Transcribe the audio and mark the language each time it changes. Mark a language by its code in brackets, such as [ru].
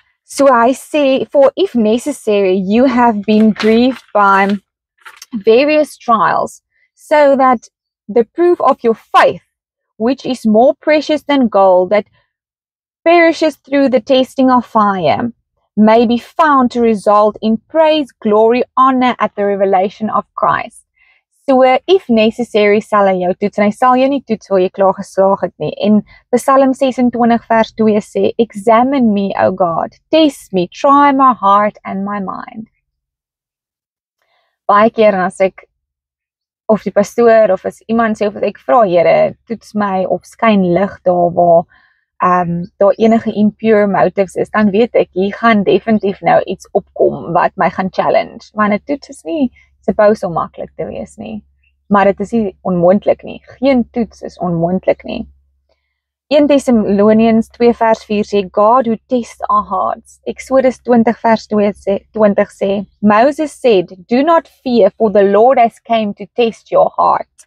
[af] So hy sê, [en] for if necessary, you have been grieved by various trials, so that the proof of your faith, which is more precious than gold, that perishes through the testing of fire, may be found to result in praise, glory, honor at the revelation of Christ. [af] So, [en] if necessary, [af] sal hy jou toets, en hy sal jou nie toets waar jy klaar geslaag het nie. En Psalm 26 vers 2 sê, [en] examine me, O God, test me, try my heart and my mind. [af] Baie keer as ek, of die pastoor, of as iemand sê, of as ek vra, Here, toets my, of skyn lig daar waar, daar enige [en] impure motives [af] is, dan weet ek, hier gaan definitief nou iets opkom, wat my gaan challenge. Want 'n toets is nie, suppose om maklik te wees nie. Maar dit is nie onmoontlik nie. Geen toets is onmoontlik nie. [en] 1 Thessalonians 2 [af] vers 4 sê, [en] God who tests our hearts. Exodus 20 [af] vers 20 sê, [en] Moses said, do not fear, for the Lord has came to test your heart.